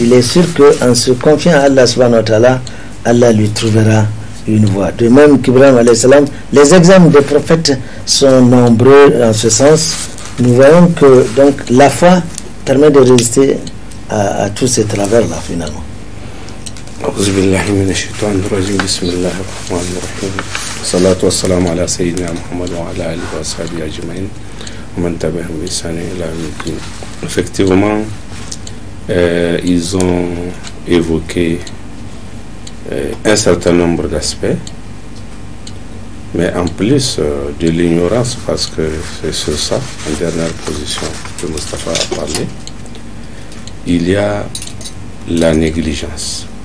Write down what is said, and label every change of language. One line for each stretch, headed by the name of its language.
French: Il est sûr qu'en se confiant à Allah subhanahu wa ta'ala, Allah lui trouvera une voie. De même qu'Ibrahim alayhi salam, les exemples des prophètes sont nombreux en ce sens. Nous voyons que donc la foi permet de résister à tous ces travers-là finalement.
Arabic: أعوذ بالله من الشيطان الرجيم بسم الله الرحمن الرحيم والصلاة والسلام على سيدنا محمد وعلى آله وصحبه أجمعين ومن تبعهم بإحسان إلى يوم الدين.
French: Effectivement, ils ont évoqué un certain nombre d'aspects, mais en plus de l'ignorance, parce que c'est sur ça, en dernière position que Mustafa a parlé, il y a la négligence.